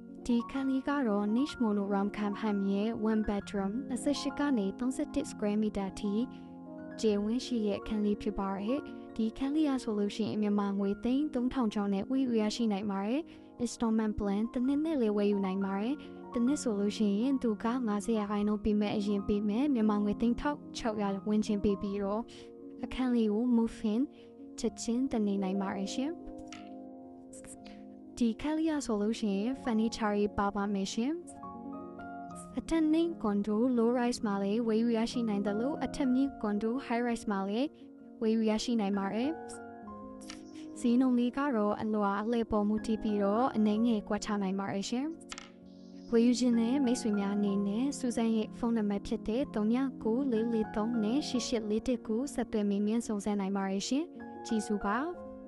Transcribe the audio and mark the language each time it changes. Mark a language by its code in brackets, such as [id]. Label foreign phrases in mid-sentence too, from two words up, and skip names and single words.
[my] ဒီခန်းလေးကတော့ niche monoram campaign ရဲ့ [en] one bedroom [my] 28ကနေ 31 [en] square meter [my] ထိကျေဝန်းရှိရဲ့ခန်းလေးဖြစ်ပါတယ်။ဒီခန်းလေးရဆိုလို့ရှိရင်မြန်မာငွေသိန်း3000ကျော်နဲ့ဝယ်ယူရရှိ နိုင်ပါတယ်။ [en] installment plan [my] တစ်နှစ်နဲ့လည်းဝယ်ယူနိုင်ပါတယ်။တစ်နှစ်ဆိုလို့ရှိရင်သူက90ရာခိုင်နှုန်းပေးမဲ့အရင်ပေးမဲ့မြန်မာငွေသိန်း 1600ဝန်းကျင်ပေးပြီးတော့အခန်းလေးကို [en] move in [my] ချက်ချင်းတနေနိုင်ပါတယ်ရှင်။ဒီခန်းလေးရဆို လို့ရှိရင် furniture ပါမယ်ရှင်။အထက်နှင်း [en] condo low rise [my] မှာလည်းဝယ်ယူရရှိနိုင်တယ်လို့အထက်မြင့် [en] condo high rise [my] မှာလည်းဝယ်ယူရရှိနိုင်ပါတယ်။ဈေးနှုန်းလေးကတော့အလွာအလဲပေါ်မှုတည်ပြီးတော့အနှဲငယ်ကွက်ချနိုင်ပါတယ်ရှင်။ဝယ်ယူခြင်းနဲ့မိတ်ဆွေများအနေနဲ့စူဇန်ရဲ့ဖုန်းနံပါတ်ဖြစ်တဲ့399443နဲ့8849ဆက်သွယ်မေးမြန်းစုံစမ်းနိုင်ပါတယ်ရှင်။ကျေးဇူးပါ။